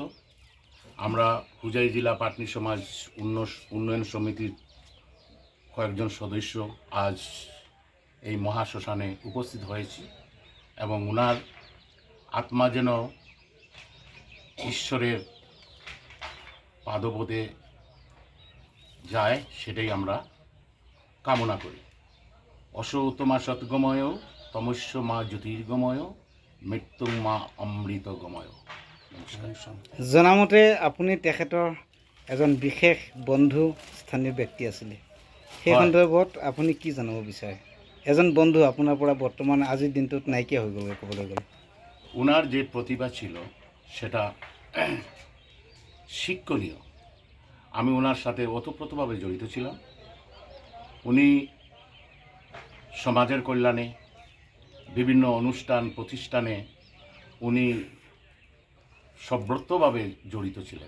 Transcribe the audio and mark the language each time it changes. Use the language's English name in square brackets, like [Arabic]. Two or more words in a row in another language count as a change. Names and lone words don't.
[Bangla] আমরা হুজাই জেলা পাটনি সমাজ উন্নয়ন সমিতির কয়েকজন সদস্য আজ এই মহাশ্মশানে উপস্থিত হয়েছি এবং ওনার আত্মা যেন ঈশ্বরের পাদপদে যায় সেটাই আমরা কামনা করি। [Sanskrit] অসৌতমা সৎগময়, তমস্য মা জ্যোতির্গময়, মৃত্যুং মা অমৃতগময়। [Bangla] নমস্কার। [Assamese] জনামতে আপুনি তেখেতৰ এজন বিশেষ বন্ধু স্থানীয় ব্যক্তি আছিলে, সেই হয়। সন্দৰ্ভত আপুনি কি জানিব বিচাৰে? এজন বন্ধু আপোনাৰ পৰা বৰ্তমান আজিৰ দিনটোত নাইকিয়া হৈ গ'ল ক'বলৈ গ'লে। [Bangla] ওনার যে প্রতিভা ছিল সেটা শিক্ষণীয়। আমি ওনার সাথে ওতপ্রোতভাবে জড়িত ছিলাম। উনি সমাজের কল্যাণে বিভিন্ন অনুষ্ঠান প্রতিষ্ঠানে উনি সব্রতভাবে জড়িত ছিলেন।